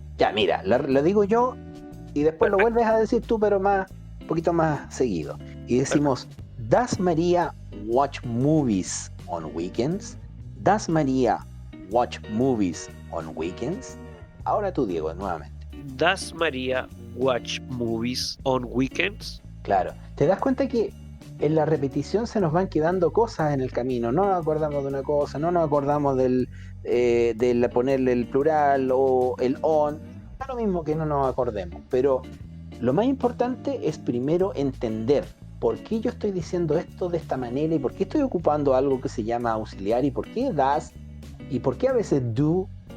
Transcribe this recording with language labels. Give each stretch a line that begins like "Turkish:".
Spanish: Ya, mira, lo digo yo y después lo Perfecto, vuelves a decir tú, pero un poquito más seguido. Y decimos,
English: ¿Does María watch movies on weekends? ¿Does María watch movies on weekends?
Spanish: Ahora tú, Diego, nuevamente.
English: Does María watch movies on weekends?
Spanish: Claro, te das cuenta que en la repetición se nos van quedando cosas en el camino. No nos acordamos de una cosa, no nos acordamos del ponerle el plural o el on. Da lo mismo que no nos acordemos, pero lo más importante es primero entender por qué yo estoy diciendo esto de esta manera y por qué estoy ocupando algo que se llama auxiliar y por qué das y por qué a veces do.